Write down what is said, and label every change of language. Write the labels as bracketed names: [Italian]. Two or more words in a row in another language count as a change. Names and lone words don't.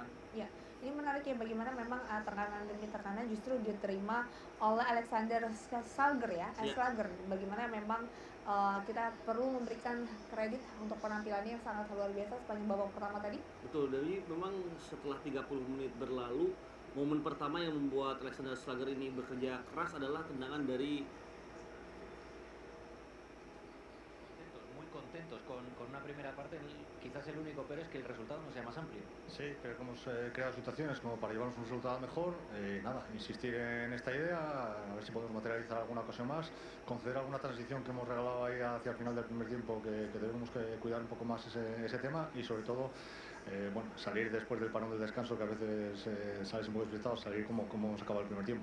[Indonesian] Ya, ini menarik ya bagaimana memang tekanan demi tekanan justru diterima oleh Alexander Schlager ya, Schlager. Bagaimana memang kita perlu memberikan kredit untuk penampilannya yang sangat luar biasa sepanjang babak pertama tadi. Betul, dari memang setelah 30 menit berlalu momen pertama yang membuat Alexander Schlager ini bekerja keras adalah tendangan dari [Spanish] Muy contentos con una primera parte. Quizás el único pero es que el resultado no sea más amplio. Sí, creo que hemos creado situaciones como para llevarnos un resultado mejor. Nada, insistir en esta idea, a ver si podemos materializar alguna ocasión más, conceder alguna transición que hemos regalado ahí hacia el final del primer tiempo, que debemos cuidar un poco más ese tema y sobre todo bueno, salir después del parón del descanso, que a veces sales un poco despistado, salir como hemos acabado el primer tiempo.